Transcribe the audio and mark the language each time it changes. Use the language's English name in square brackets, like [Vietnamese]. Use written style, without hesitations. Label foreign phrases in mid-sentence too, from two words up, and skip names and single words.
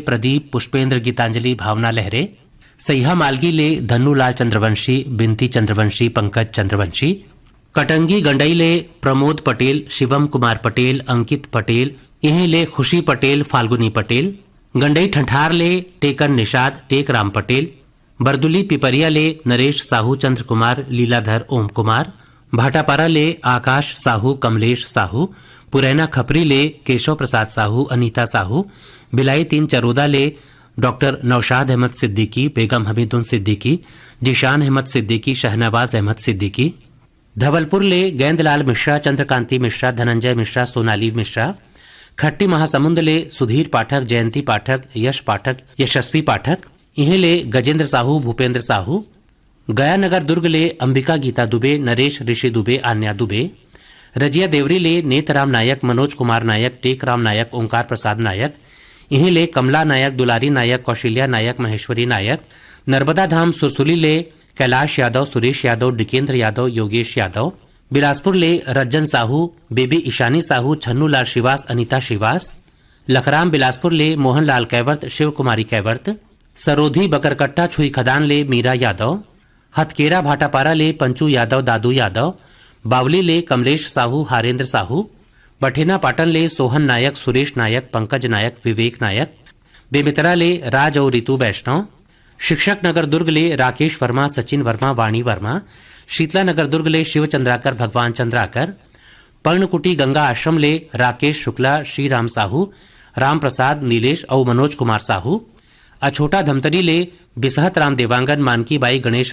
[Chhattisgarhi] प्रदीप, पुष्पेंद्र, गीतांजलि, भावना लहरे, सैहा मालगी ले धनुलाल चंद्रवंशी, बिंती चंद्रवंशी, पंकज चंद्रवंशी, कटंगी गंडई ले प्रमोद पटेल, शिवम कुमार पटेल, अंकित पटेल, इन्हें ले खुशी पटेल, फाल्गुनी पटेल, गंडई ठंठार ले टेकन निषाद, टेक राम पटेल, बरदुली पिपरिया ले नरेश साहू, चंद्र कुमार, लीलाधर, ओम कुमार, भाटापारा ले आकाश साहू, कमलेश साहू, पुरैना खपरी ले केशव प्रसाद साहू, अनीता साहू, भिलाई 3 चरोदा ले डॉक्टर नौशाद अहमद सिद्दीकी, बेगम हमीदुन सिद्दीकी, जीशान अहमद सिद्दीकी, शहनवाज अहमद सिद्दीकी, धवलपुर ले गेंदलाल मिश्रा, चंद्रकांति मिश्रा, धनंजय मिश्रा, सोनाली मिश्रा, खट्टी महासमुंद ले सुधीर पाठक, जयंती पाठक, यश पाठक, यशस्वी पाठक, इन्हें ले गजेंद्र साहू, भूपेंद्र साहू, गया नगर दुर्ग ले अंबिका गीता दुबे, नरेश ऋषि दुबे, आन्या दुबे, रजिया देवरी ले नेतराम नायक, मनोज कुमार नायक, टेक राम नायक, ओंकार प्रसाद नायक, इन्हें ले कमला नायक, दुलारी नायक, कौशल्या नायक, महेश्वरी नायक, नर्मदा धाम सुरसुली ले कैलाश यादव, सुरेश यादव, डिकेंद्र यादव, योगेश यादव, बिलासपुर ले रज्जन साहू, बेबी ईशानी साहू, छन्नूलाल श्रीवास, अनीता श्रीवास, लखराम बिलासपुर ले मोहनलाल कैवर्त, शिव कुमारी कैवर्त, सरोधी बकरकट्टा छुई खदान ले मीरा यादव, हथकेरा भाटापारा ले पंचू यादव, दादू यादव, बावली ले कमलेश साहू, हारेंद्र साहू, बठेना पाटन ले सोहन नायक, सुरेश नायक, पंकज नायक, विवेक नायक, बेमितरा ले राज और रितु वैष्णव, शिक्षक नगर दुर्ग ले राकेश वर्मा, सचिन वर्मा, वाणी वर्मा, शीतला नगर दुर्ग ले शिव चंद्राकर, भगवान चंद्राकर, पर्णकुटी गंगा आश्रम ले राकेश शुक्ला, श्रीराम साहू, राम प्रसाद, नीलेश और मनोज कुमार साहू, अछोटा धमतरी ले बिसहत राम देवांगन, मानकी बाई, गणेश